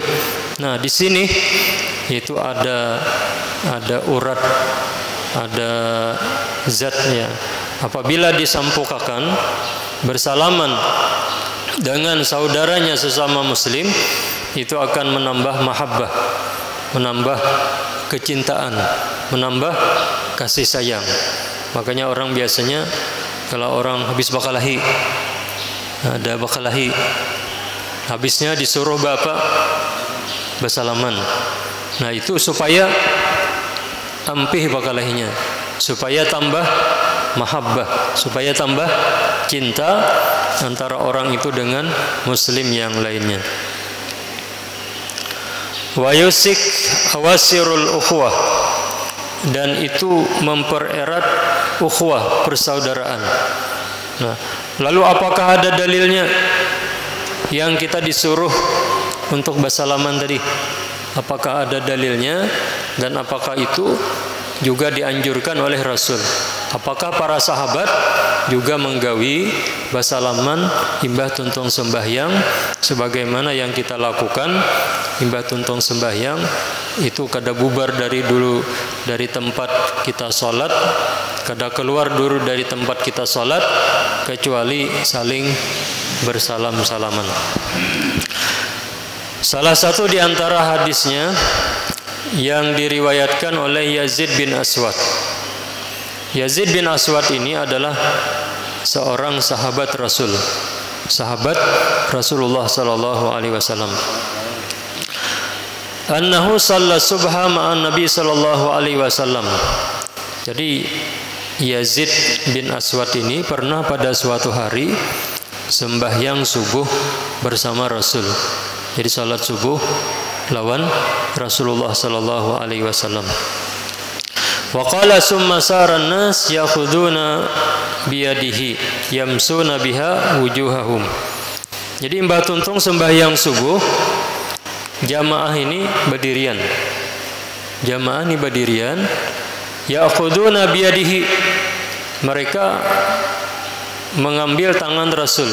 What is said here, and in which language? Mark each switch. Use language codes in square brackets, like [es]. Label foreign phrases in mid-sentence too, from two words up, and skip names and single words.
[id] Nah, di sini itu ada urat, ada zatnya. Apabila disampukakan bersalaman dengan saudaranya sesama muslim, itu akan menambah mahabbah, menambah kecintaan, menambah kasih sayang. Makanya orang biasanya kalau orang habis bakalahi, ada bakalahi, habisnya disuruh bapak bersalaman. Nah, itu supaya ampih bakalahinya, supaya tambah mahabbah, supaya tambah cinta antara orang itu dengan muslim yang lainnya. [ar] ويوثق أواصر الأخوة, [id] dan itu mempererat ukhuwah, persaudaraan. Nah, lalu apakah ada dalilnya yang kita disuruh untuk bersalaman tadi? Apakah ada dalilnya, dan apakah itu juga dianjurkan oleh Rasul? Apakah para sahabat juga menggawi basalaman imbah tuntung sembahyang sebagaimana yang kita lakukan? Imbah tuntung sembahyang itu kada bubar dari tempat kita sholat, kada keluar dulu dari tempat kita sholat kecuali saling bersalam-salaman. Salah satu di antara hadisnya yang diriwayatkan oleh Yazid bin Aswad. Yazid bin Aswad ini adalah seorang sahabat Rasul, sahabat Rasulullah [ar] صلى الله عليه وسلم. أنه صلى الصبح مع النبي صلى الله عليه وسلم. [id] Jadi Yazid bin Aswad ini pernah pada suatu hari sembahyang subuh bersama Rasul. Jadi salat subuh lawan Rasulullah [ar] صلى الله عليه وسلم. وقال ثم صار الناس يأخذون بيده يمسحون بها وجوههم. [id] Jadi Mbah Tuntung sembahyang subuh, jamaah ini berdirian. Jamaah ini berdirian, [ar] يأخذون بيده. [id] Mereka mengambil tangan Rasul.